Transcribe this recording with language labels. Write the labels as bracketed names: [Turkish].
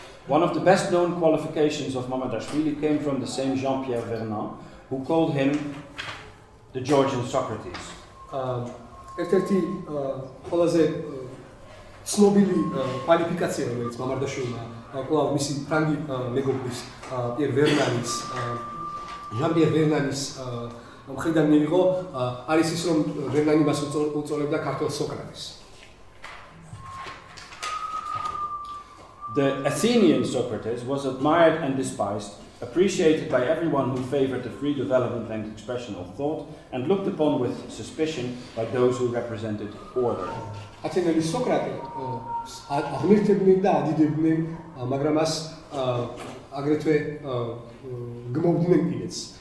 [English] One of the best known qualifications of Mamardashvili came from the same Jean-Pierre Vernant, who called him the Georgian Socrates. [Georgian] ერთ-ერთი ყველაზე ცნობილი კვალიფიკაცია, რომელიც მამარდაშვილმა კვლავ მისი ფრანგი მეგობრის Jean-Pierre Vernant-ის მხრიდან მიიღო, არის ის, რომ ვერნანი მას უწოდებდა ქართველ სოკრატეს. [English] The Athenian Socrates was admired and despised, appreciated by everyone who favored the free development and expression of thought, and looked upon with suspicion by those who represented order. [Georgian] ათენელი სოკრატე აღმერთებდნენ და ადიდებდნენ, მაგრამ მას აგრეთვე გმობდნენ კიდეც.